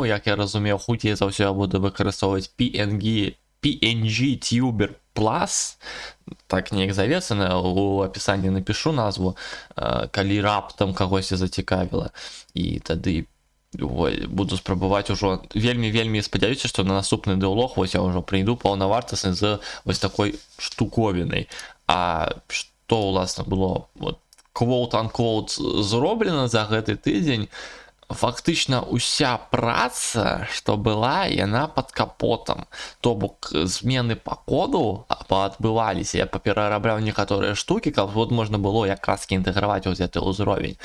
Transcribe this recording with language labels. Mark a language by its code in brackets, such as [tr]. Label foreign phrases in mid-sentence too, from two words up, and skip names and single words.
[be] Як я разумею, хутчэй за ўсё я буду выкарыстоўваць PNG Tuber Plus, так неяк завесана, у апісанні напишу назву, калі раптам кагосьці зацікавіла, і тады буду спрабаваць ужо. Вельмі спадзяюся, што на наступны дыалог вось я ўжо прыйду паўнавартасны з вось такой штуковінай. А што ўласна было вот [en] quote-unquote [be] зроблена за гэты тыдзень, фактычна уся праца, што была, яна пад капотам. То бок змены па коду адбываліся, я паперарабляў некаторыя штукі, каб вот можна было якраз інтэграваць вось гэты ўзровень.